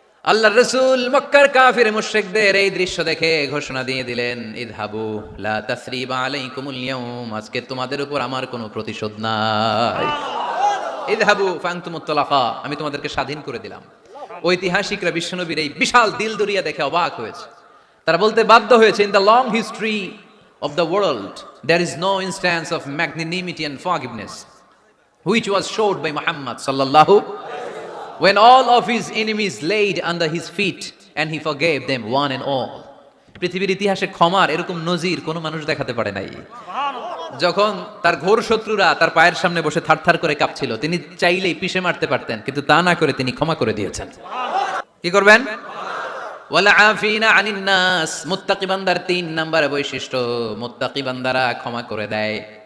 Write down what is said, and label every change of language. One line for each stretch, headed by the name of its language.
Bangla: আল্লাহর রাসূল মক্কার কাফির মুশরিকদের এই দৃশ্য দেখে ঘোষণা দিয়ে দিলেন,
Arabic: ইযহাবু লা তাসরিবা আলাইকুমুল ইয়াউম,
Bangla: আজকে তোমাদের উপর আমার কোনো প্রতিশোধ নাই।
Arabic: ইযহাবু ফাআনতুমুত তালাকা,
Bangla: আমি তোমাদেরকে স্বাধীন করে দিলাম। ঐতিহাসিকরা বিশ্বনবীর এই বিশাল দিলদরিয়া দেখে অবাক হয়েছে।
English: তারা বলতে বাধ্য হয়েছে, in the long history of the world there is no instance of magnanimity and forgiveness which was showed by Muhammad sallallahu, when all of his enemies laid under his feet and he forgave them one and all.
Bangla: পৃথিবীর ইতিহাসে ক্ষমার এরকম নজির কোন মানুষ দেখাতে পারে নাই। যখন তার ঘোর শত্রুরা তার পায়ের সামনে বসে থারথার করে কাঁপছিল, তিনি চাইলেই পিষে মারতে পারতেন, কিন্তু তা না করে তিনি ক্ষমা করে দিয়েছেন। কি করবেন?
Arabic: ওয়ালা আফিনা আনিন নাস।
Bangla: মুত্তাকি বান্দার 3 নাম্বার বৈশিষ্ট্য, মুত্তাকি বান্দারা ক্ষমা করে দেয়।